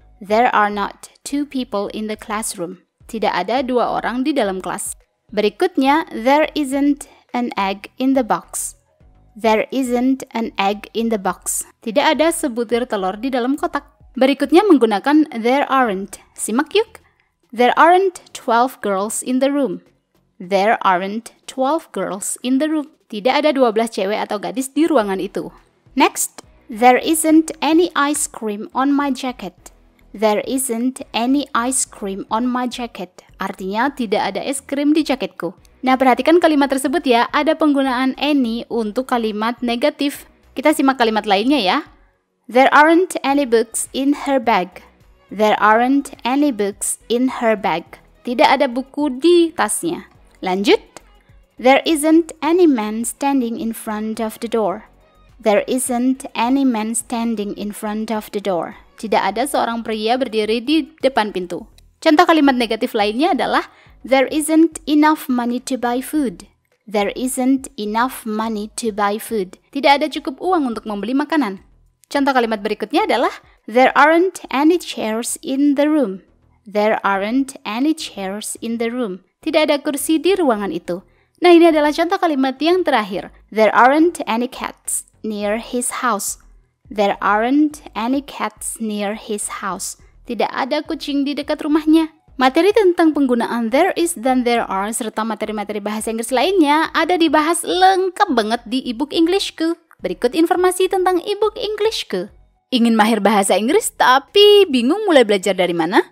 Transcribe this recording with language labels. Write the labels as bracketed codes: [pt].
[en] There are not two people in the classroom. [id] Tidak ada dua orang di dalam kelas. Berikutnya, [en] there isn't an egg in the box. There isn't an egg in the box. [id] Tidak ada sebutir telur di dalam kotak. Berikutnya menggunakan [en] there aren't. [id] Simak yuk. [en] There aren't 12 girls in the room. There aren't 12 girls in the room. [id] Tidak ada 12 cewek atau gadis di ruangan itu. [en] Next, there isn't any ice cream on my jacket. There isn't any ice cream on my jacket. [id] Artinya tidak ada es krim di jaketku. Nah, perhatikan kalimat tersebut ya, ada penggunaan any untuk kalimat negatif. Kita simak kalimat lainnya ya. [en] There aren't any books in her bag. There aren't any books in her bag. [id] Tidak ada buku di tasnya. Lanjut. [en] There isn't any man standing in front of the door. There isn't any man standing in front of the door. [id] Tidak ada seorang pria berdiri di depan pintu. Contoh kalimat negatif lainnya adalah [en] there isn't enough money to buy food. There isn't enough money to buy food. [id] Tidak ada cukup uang untuk membeli makanan. Contoh kalimat berikutnya adalah [en] there aren't any chairs in the room. There aren't any chairs in the room. [id] Tidak ada kursi di ruangan itu. Nah, ini adalah contoh kalimat yang terakhir. [en] There aren't any cats near his house. There aren't any cats near his house. [id] Tidak ada kucing di dekat rumahnya. Materi tentang penggunaan there is dan there are serta materi-materi bahasa Inggris lainnya ada dibahas lengkap banget di ebook Englishku. Berikut informasi tentang ebook Englishku. Ingin mahir bahasa Inggris tapi bingung mulai belajar dari mana?